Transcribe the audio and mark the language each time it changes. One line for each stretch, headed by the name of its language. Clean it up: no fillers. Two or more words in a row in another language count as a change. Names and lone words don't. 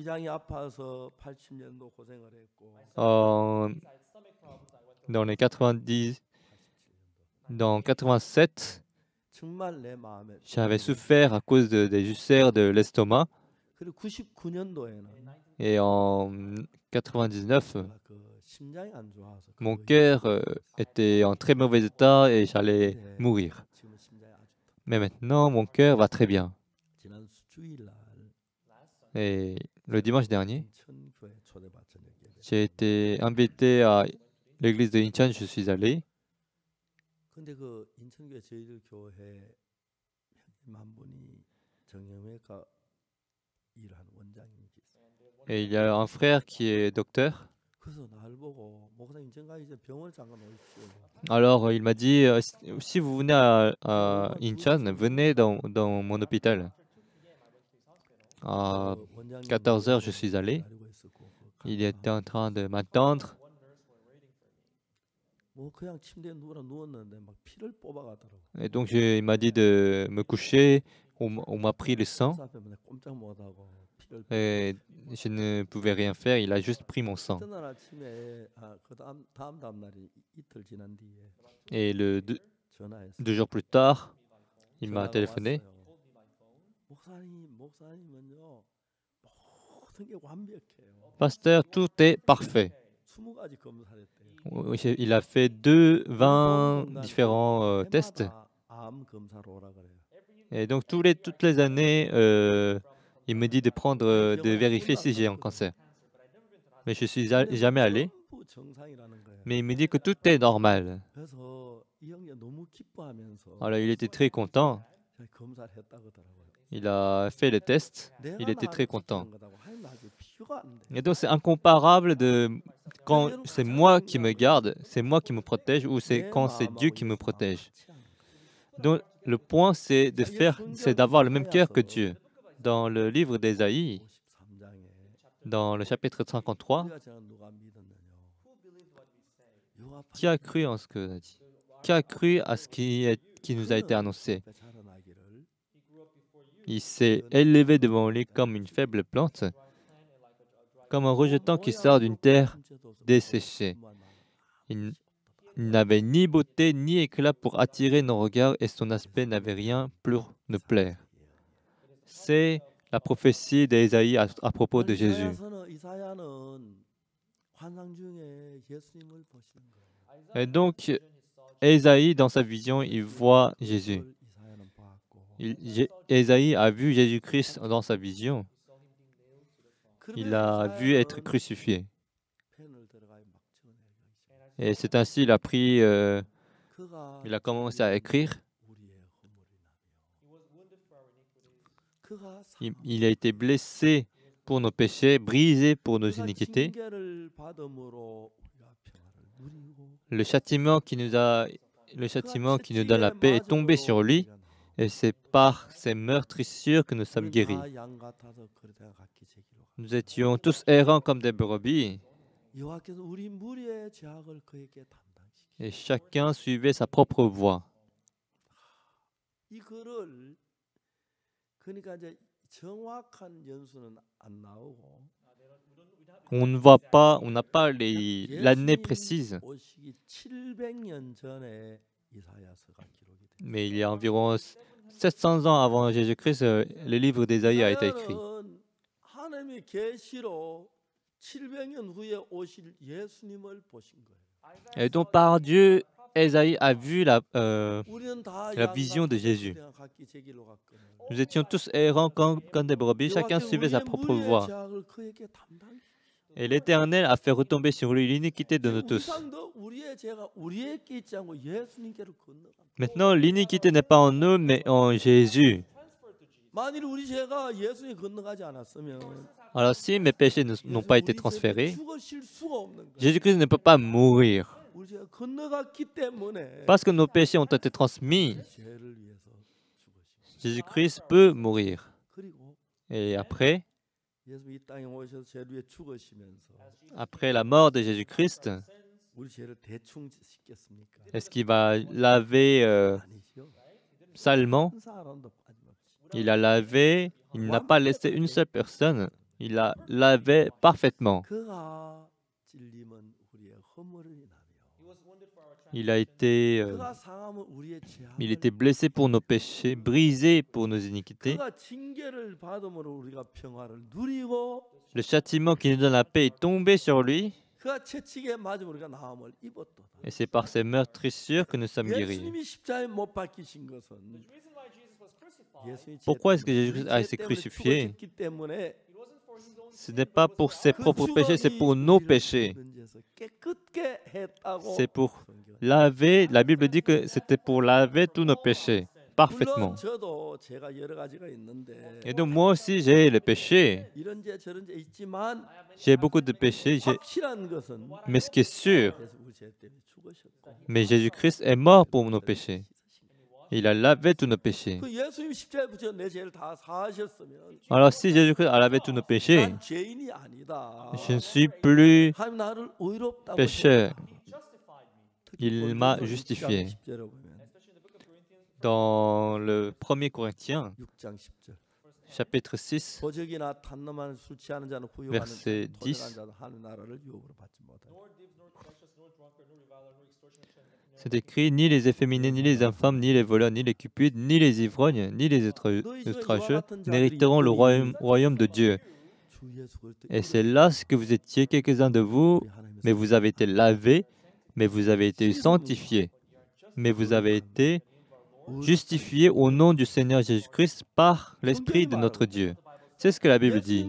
Korean: 위장이 아파서 80년도 고생을 했고
French: En- dans les 90, dans 87,
Korean: 정말 내 마음에
French: j'avais souffert à cause des ulcères de l'estomac.
Korean: 그리고 99년도에는
French: Et en 99,
Korean: 그 심장이 안 좋아서
French: mon
Korean: 그
French: cœur était en très mauvais état et j'allais mourir.
Korean: 지금 심장이 아주
French: Mais maintenant, mon cœur va très bien.
Korean: 지난 주일날
French: Et le dimanche dernier,
Korean: 인천교회 초대받은 예배.
French: j'ai été invité à l'église de Incheon, je suis allé.
Korean: 근데 그 인천교회 저희들 교회 형님 한 분이 정형외과 일하는 원장님이 있어요.
French: Et il y a un frère qui est docteur.
Korean: 그래서 날 보고 목사님 인천가 이제 병원 잠깐 오십시오.
French: Alors, il m'a dit, si vous venez à Incheon, venez dans mon hôpital. À
Korean: 그 원장님
French: 14h, je suis allé.
Korean: 기다리고 있었고
French: Il était en train de m'attendre.
Korean: 뭐 그냥 침대에 누웠는데 막 피를 뽑아가더라고.
French: Et donc, il m'a dit de me coucher. On m'a pris le sang.
Korean: 의사 앞에 맨날 꼼짝 못하고 피를
French: Et je ne pouvais rien faire. Il a juste pris mon sang.
Korean: 이튿날 아침에 그 다음 날이 이틀 지난 뒤에
French: Et
Korean: 전화했어.
French: 2 jours plus tard, il m'a
Korean: 전화가
French: téléphoné.
Korean: 왔어요. 목사님은요 모든 게 완벽해요.
French: Pasteur, tout est parfait.
Korean: 20가지 검사를 했대요.
French: Il a fait 20 différents tests.
Korean: 해마다 암 검사로 오라 그래요.
French: Et donc, toutes les années, il me dit de prendre, de vérifier si j'ai un cancer. Mais je suis jamais allé.
Korean: 전부 정상이라는 거예요.
French: Mais il me dit que tout est normal.
Korean: 그래서 이 형이 너무 기뻐하면서
French: Alors, il était très content.
Korean: 검사를 했다고 하더라고요.
French: Il a fait le test. Il
Korean: 내가
French: était très
Korean: 나를
French: content.
Korean: 지키는 거다고. 하나님 나한테 비교가 안 돼.
French: Et donc, c'est incomparable de quand c'est moi qui me garde, c'est moi qui me protège, ou c'est
Korean: 내
French: quand c'est Dieu
Korean: 마음하고
French: qui me
Korean: 예수 마음하고
French: protège.
Korean: 같이 하는 거야.
French: Donc, le point, c'est d'avoir le même cœur que Dieu. Dans le livre d'Ésaïe,
Korean: 53장에
French: dans le chapitre 53,
Korean: 우리가 제가 누가 믿었느냐. 요압
French: qui a cru en ce que a dit? Qui a cru à ce qui nous a été annoncé?
Korean: 앞에 자라나기를
French: Il s'est élevé devant lui comme une faible plante, comme un rejeton qui sort d'une terre desséchée. Il n'avait ni beauté ni éclat pour attirer nos regards et son aspect n'avait rien pour nous plaire. C'est la prophétie d'Ésaïe à propos de Jésus.
Korean: 이사야는 환상 중에 예수님을 보시는 거예요.
French: Et donc, Ésaïe, dans sa vision, il voit Jésus.
Korean: 그걸 이사야는 봤고.
French: Ésaïe a vu Jésus-Christ dans sa vision. Il a vu être crucifié.
Korean: 펜을 들어가요. 막 적어내기 시작해요.
French: Et c'est ainsi il a pris,
Korean: 그가
French: il a commencé à écrire.
Korean: 우리의 허물이라며. 그가
French: Il a été blessé pour nos péchés, brisé pour nos
Korean: 그가
French: iniquités.
Korean: 징계를 받음으로 우리가 평화를 누리고
French: Le châtiment qui nous donne la paix est tombé sur lui. Et c'est par ces meurtrissures que nous sommes guéris.
Korean: 양 같아서 그러다가 각기 제기로 가.
French: Nous étions tous errants comme des brebis.
Korean: 여호와께서 우리 무리의 죄악을 그에게 담당시키.
French: Et chacun suivait sa propre voie.
Korean: 이 글을 그러니까 이제 정확한 연수는 안 나오고
French: On ne voit pas, on n'a pas l'année précise,
Korean: 오시기 700년 전에 이사야서가 기록이 돼.
French: mais il y a environ 700 ans avant Jésus-Christ, le livre d'Ésaïe a été écrit.
Korean: 이사야는 하나님의 계시로 700년 후에 오실 예수님을 보신 거예요.
French: Et donc par Dieu, Ésaïe a vu
Korean: 우리는 다
French: la vision de Jésus.
Korean: 그냥 각기 제길로 갔거든요.
French: Nous étions tous errants comme des brebis, chacun suivait sa propre voie.
Korean: 죄악을 그에게 담당시키.
French: Et l'Éternel a fait retomber sur lui l'iniquité de nous tous.
Korean: 우상도 우리의 죄가 우리에게 있지 않고 예수님께로 건너간다.
French: Maintenant, l'iniquité n'est pas en nous, mais en Jésus.
Korean: 만일 우리 죄가 예수님 건너가지 않았으면
French: Alors si mes péchés n'ont pas été transférés,
Korean: 죽으실 수가 없는 거예요.
French: Jésus-Christ ne peut pas mourir.
Korean: 우리 죄가 건너갔기 때문에
French: Parce que nos péchés ont été transmis,
Korean: 죄를 위해서 죽으시고
French: Jésus-Christ peut mourir.
Korean: 그리고
French: Et après,
Korean: 예수 이 땅에 오셔서 죄를 위해 죽으시면서
French: après la mort de Jésus-Christ,
Korean: 우리 죄를 대충 씻겠습니까?
French: est-ce qu'il va laver
Korean: 아니죠.
French: salement?
Korean: 한 사람도 빠짐없이
French: Il a lavé, il n'a pas laissé une seule personne. Il a lavé parfaitement.
Korean: 그가 찔림은 우리의 허물이라며
French: Il a été,
Korean: 그가 상함은 우리의
French: il
Korean: 죄악을
French: était blessé pour nos péchés, brisé pour nos iniquités.
Korean: 그가 징계를 받음으로 우리가 평화를 누리고
French: Le châtiment qui nous donne la paix est tombé sur lui.
Korean: 그가 채찍에 맞으면 우리가 나음을 입었도다.
French: Et c'est par ces meurtrissures que nous sommes guéris.
Korean: 예수님이 십자가에 못 박히신 것은 예수님이
French: Pourquoi est-ce que
Korean: 우리
French: Jésus a
Korean: 죄
French: été
Korean: 때문에
French: crucifié?
Korean: 죽으셨기 때문에
French: Ce n'est pas pour ses
Korean: 그
French: propres péchés, c'est
Korean: 죽음이
French: pour nos
Korean: 우리를
French: péchés.
Korean: 모든 죄에서 깨끗게 했다고
French: C'est pour
Korean: 성경은.
French: laver. La Bible dit que c'était pour laver tous nos péchés parfaitement.
Korean: 물론 저도 죄가 여러 가지가 있는데
French: Et donc moi aussi j'ai le péché.
Korean: 이런 죄 저런 죄 있지만
French: J'ai beaucoup de péchés.
Korean: 확실한 것은
French: Mais ce qui est sûr,
Korean: 예수 우리 죄 때문에 죽으셨고
French: mais Jésus-Christ est mort pour nos péchés. Il a lavé tous nos péchés.
Korean: 그 예수님 십자가에 붙여 내 죄를 다 사하셨으면
French: Alors si Jésus-Christ a lavé tous nos péchés,
Korean: 난 죄인이 아니다.
French: je ne suis plus
Korean: 하나님 나를 의롭다고
French: pécheur.
Korean: 했다.
French: Il m'a justifié.
Korean: 10절에 보면
French: Dans le 1er Corinthiens,
Korean: 6장 10절.
French: chapitre 6,
Korean: 도적이나 탄놈한 술 취하는 자는 후욕하는
French: verset
Korean: 자는 도적한
French: 10.
Korean: 자는 하나님 나라를 유혹으로 받지 못하다.
French: C'est écrit, ni les efféminés, ni les infâmes, ni les voleurs, ni les cupides, ni les ivrognes, ni les outrageux n'hériteront le royaume de Dieu.
Korean: 주 예수 그리스도
French: Et c'est là ce que vous étiez, quelques-uns de vous, mais vous avez été lavés, mais vous avez été sanctifiés, mais vous avez été justifiés au nom du Seigneur Jésus-Christ par l'Esprit de notre Dieu. C'est ce que la Bible dit.